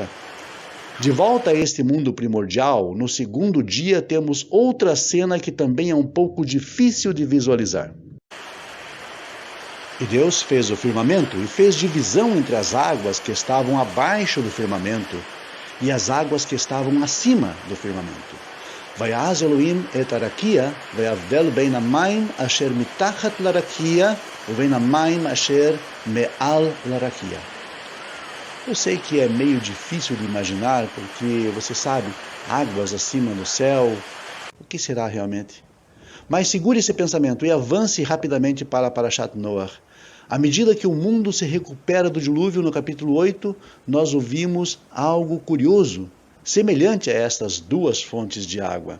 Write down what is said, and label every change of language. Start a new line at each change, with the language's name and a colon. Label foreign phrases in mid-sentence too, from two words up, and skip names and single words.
Portuguese: De volta a este mundo primordial, no segundo dia temos outra cena que também é um pouco difícil de visualizar. E Deus fez o firmamento e fez divisão entre as águas que estavam abaixo do firmamento e as águas que estavam acima do firmamento.
Hebrew: ויעש אלהים את הרקיע ויבדל בין המים אשר מתחת לרקיע ובין המים אשר מעל לרקיע.
Portuguese: Eu sei que é meio difícil de imaginar, porque, você sabe, águas acima do céu, o que será realmente? Mas segure esse pensamento e avance rapidamente para Parashat Noach. À medida que o mundo se recupera do dilúvio, no capítulo 8, nós ouvimos algo curioso, semelhante a estas duas fontes de água.